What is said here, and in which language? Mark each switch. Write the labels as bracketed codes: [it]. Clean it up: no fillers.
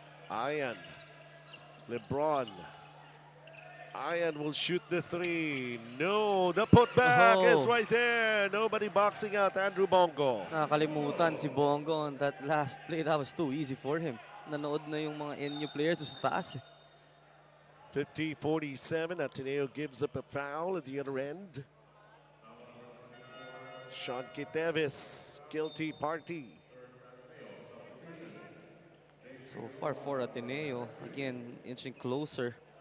[en] Ian. LeBron. Ian will shoot the three. No, the putback is right there. Nobody boxing out Andrew Bongo. [tl] Nakakalimutan si [en] Bongo on that last play. That was too easy for him. [tl] Nanood na yung mga NU players sa taas. [en] 50-47. Ateneo gives up a foul at the other end. Sean Kitevis, guilty party. So far for Ateneo, again, inching closer.